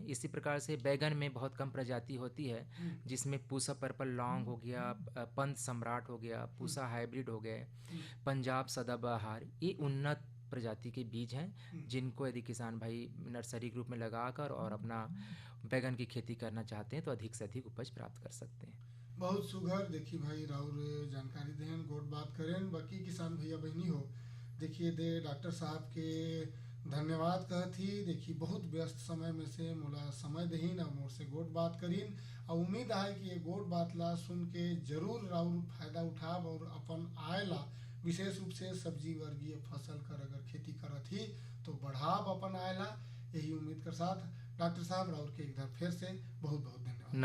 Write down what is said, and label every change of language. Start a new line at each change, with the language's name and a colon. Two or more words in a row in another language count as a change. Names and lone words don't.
Hindi: इसी प्रकार से बैगन में बहुत कम प्रजाति होती है, जिसमें पूसा पर्पल लॉन्ग हो गया, पंत सम्राट हो गया, पूसा हाइब्रिड हो गए, पंजाब सदाबहार, ये उन्नत प्रजाति के बीज हैं जिनको यदि किसान भाई नर्सरी ग्रुप में लगाकर और अपना बैगन की खेती करना चाहते हैं तो अधिक से अधिक उपज प्राप्त कर सकते हैं।
Surgujia: बहुत सुघर देखी भाई राउर जानकारी दें, गोट बात करें। बाकी किसान भैया बहनी हो देखिए दे डॉक्टर साहब के धन्यवाद कहत ही। देखी बहुत व्यस्त समय में से मोला समय दहीन और मोर से गोट बात करीन और उम्मीद है कि ये गोट बात ला सुन के जरूर राउर फायदा उठाब और अपन आय ला विशेष रूप से सब्जी वर्गीय फसल कर अगर खेती करत ही तो बढ़ाव अपन आय ला। यही उम्मीद कर साथ डॉक्टर साहब राउर के एक बार फिर से बहुत बहुत धन्यवाद।